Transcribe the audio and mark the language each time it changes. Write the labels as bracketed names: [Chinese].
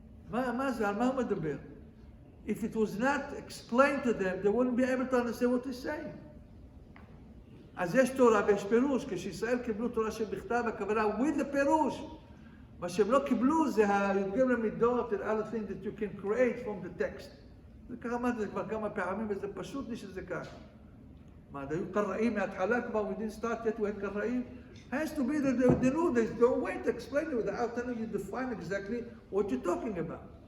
[Hebrew] מה זה? על מה הוא מדבר? [English] If it was not explained to them, they wouldn't be able to understand what he's saying. [Hebrew] אז יש תורה ויש פירוש. כשישראל קיבלו תורה שבכתב, הכוונה [English] with the [Hebrew] פירוש. מה שהם לא קיבלו זה הי"ג למידות [English] and other things that you can create from the text. [Hebrew] זה ככה אמרתי, זה כבר כמה פעמים, וזה פשוט לי שזה ככה. מה, היו קראים מההתחלה כבר, [English] we didn't start yet with [Hebrew] קראים? [English] Has to be that they know there's no way to explain it without telling you define exactly what you're talking about.